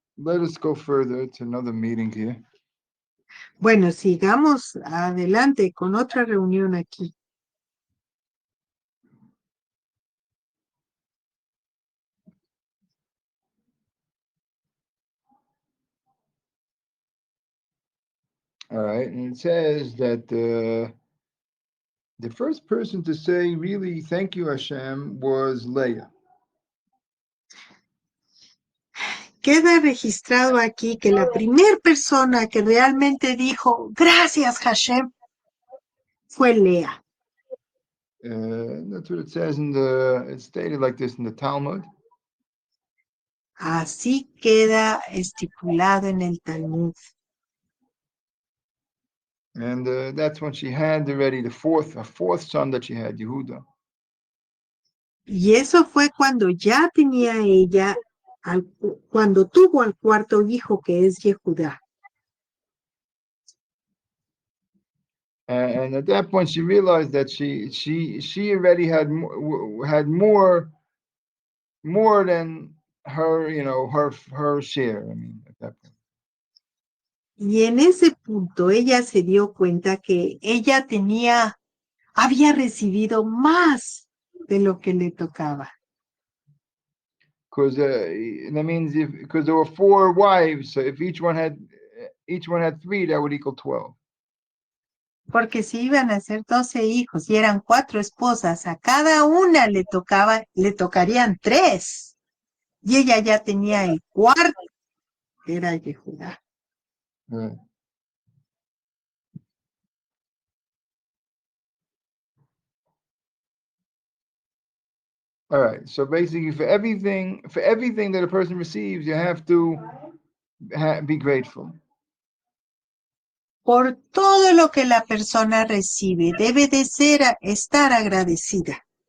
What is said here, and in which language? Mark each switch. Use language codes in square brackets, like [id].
[en] Let us go further to another meeting here. [es] Bueno, sigamos adelante con otra reunión aquí. [en] All right, and it says that the first person to say really thank you Hashem was Leah. [es] Queda registrado aquí que la primera persona que realmente dijo gracias Hashem fue Lea. [en] That's what it says it's stated like this in the Talmud. [es] Así queda estipulado en el Talmud. [en] And that's when she had already a fourth son that she had, Yehuda. [es] Y eso fue cuando ya tenía ella, cuando tuvo al cuarto hijo que es Yehudá. [en] And at that point, she realized that she already had more than her, her share. I mean, at that point. [es] Y en ese punto ella se dio cuenta que ella había recibido más de lo que le tocaba. Because that means because there were 4 wives, so if each one had 3, that would equal 12. Porque si iban a ser 12 hijos y eran 4 esposas, a cada una le tocarían 3. Y ella ya tenía el cuarto, que era Yehudá. [en] Right. All right. So basically, for everything that a person receives, you have to be grateful. [es] Por todo lo que la persona recibe, debe de estar agradecida.